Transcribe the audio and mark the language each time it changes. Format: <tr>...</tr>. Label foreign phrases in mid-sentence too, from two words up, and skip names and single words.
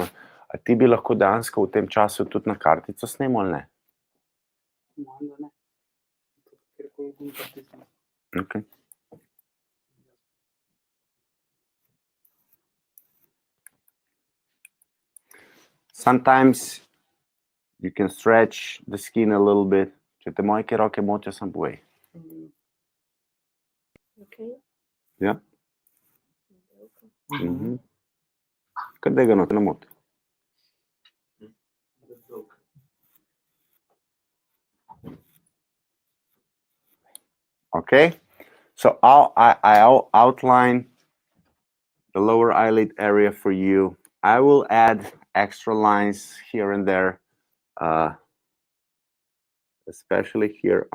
<sl>A ti bi lahko dejansko v tem času tudi na kartico snemal ali ne? Okay.</sl> <en>Sometimes you can stretch the skin a little bit.</en> <sl>Če te moje roke motijo, sam povej. Okay. Ja? Къде ga не moti?</sl> <en>Okay, so I'll outline the lower eyelid area for you. I will add extra lines here and there, especially here.</en>